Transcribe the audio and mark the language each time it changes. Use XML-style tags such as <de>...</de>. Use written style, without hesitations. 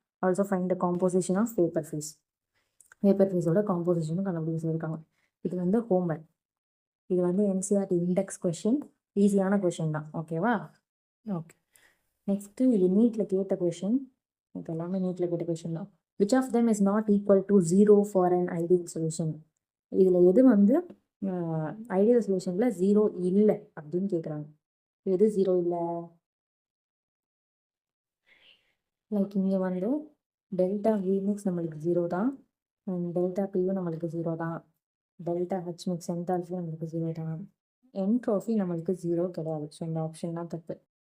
<en>Also find the composition of vapour phase.</en> <ta>Vapour ஃபேஸோட காம்போசிஷனும் கண்டுபிடிக்க சொல்லியிருக்காங்க. இது வந்து ஹோம்ஒர்க். இது வந்து என்சிஆர்டி இண்டெக்ஸ் கொஷின், ஈஸியான கொஷின் தான். ஓகேவா? ஓகே, நெக்ஸ்ட்டு இது நீட்டில் கேட்ட கொஷின். இது எல்லாமே நீட்டில் கேட்ட கொஷின் தான்.</ta> <en>which of them is not equal to 0 for an ideal solution?</en> <ta>இதில் எது வந்து ஐடியல் சொல்யூஷனில் 0 இல்லை அப்படின்னு கேட்குறாங்க. எது 0 இல்லை? லைக் இங்கே வந்து டெல்டா விமிக்ஸ் நம்மளுக்கு 0 தான், டெல்டா பியும் நம்மளுக்கு 0 தான், டெல்டா ஹெச் மிக்ஸ் என்தால்ஃபி நம்மளுக்கு 0 தான், என்ட்ரோஃபி நம்மளுக்கு 0 கிடையாது. ஸோ இந்த ஆப்ஷன் தான் தப்பு.</ta>